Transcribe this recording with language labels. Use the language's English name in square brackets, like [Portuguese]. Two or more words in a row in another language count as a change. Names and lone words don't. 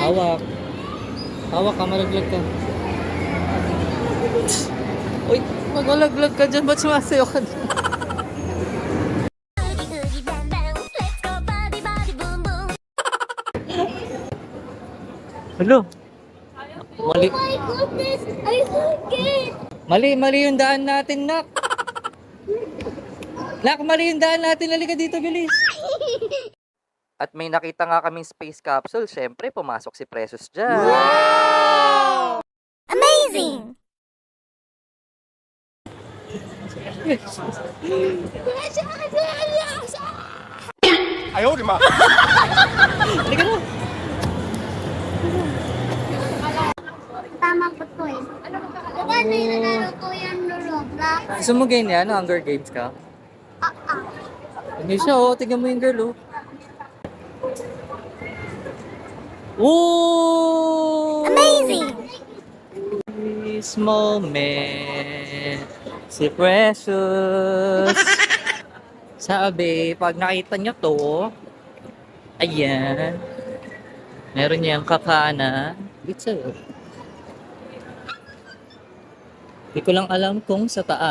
[Filipino] Hawak. Hawak ka, malaglag ka. Uy, magalaglag ka dyan. Ba't sumasayo ka dyan? Hello? Mali. [English] Oh my goodness! I forget! [Filipino] Mali yung daan natin, Nak. Nak, mali yung daan natin. Halika dito, bilis. At may nakita nga kaming space capsule. Siyempre, pumasok si Precious dyan. [English] Wow! Amazing! [Chinese] 哎呦我的妈！ [Filipino] Halika na. Tama po to eh. Diba na yung nanalo ko yung Roblox? Gusto mo ganyan? Hunger Games ka? Hindi siya, oh. Tingnan mo yung girl, oh. Ooh! [English] Amazing! This moment, [Filipino] si Precious. Sabi, pag nakita nyo to, ayan, meron niyang kakana. Dito sa'yo. Hindi ko lang alam kung sa taas.